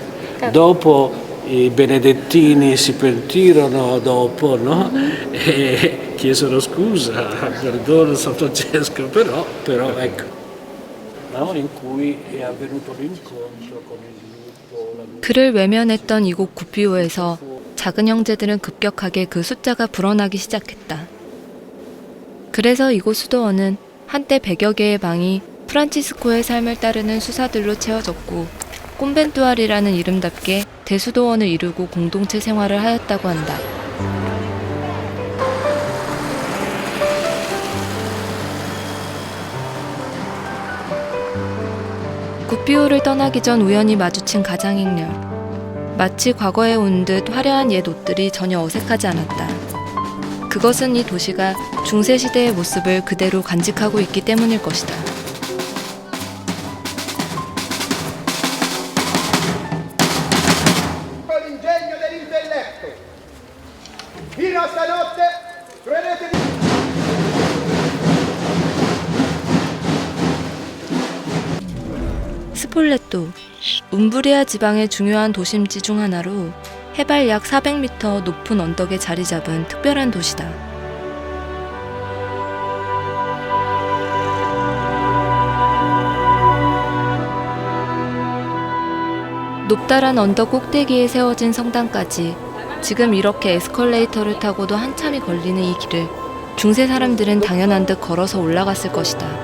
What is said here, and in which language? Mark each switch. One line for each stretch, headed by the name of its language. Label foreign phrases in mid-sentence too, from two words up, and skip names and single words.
Italian: Dopo i benedettini si pentirono dopo, no? E chiesero scusa, perdono San Francesco, però ecco, no? In cui è avvenuto l'incontro con il lupo.
Korean: 그를 외면했던 이곳 구피오에서 작은 형제들은 급격하게 그 숫자가 불어나기 시작했다. 그래서 이곳 수도원은 한때 100여 개의 방이 프란치스코의 삶을 따르는 수사들로 채워졌고 꼼벤투알이라는 이름답게 대수도원을 이루고 공동체 생활을 하였다고 한다. 구피오를 떠나기 전 우연히 마주친 가장행렬. 마치 과거에 온 듯 화려한 옛 옷들이 전혀 어색하지 않았다. 그것은 이 도시가 중세시대의 모습을 그대로 간직하고 있기 때문일 것이다.
Italian: Fino a stanotte credete di...
Korean: 스폴레토, 움브리아 지방의 중요한 도심지 중 하나로 해발 약 400m 높은 언덕에 자리 잡은 특별한 도시다. 높다란 언덕 꼭대기에 세워진 성당까지 지금 이렇게 에스컬레이터를 타고도 한참이 걸리는 이 길을 중세 사람들은 당연한 듯 걸어서 올라갔을 것이다.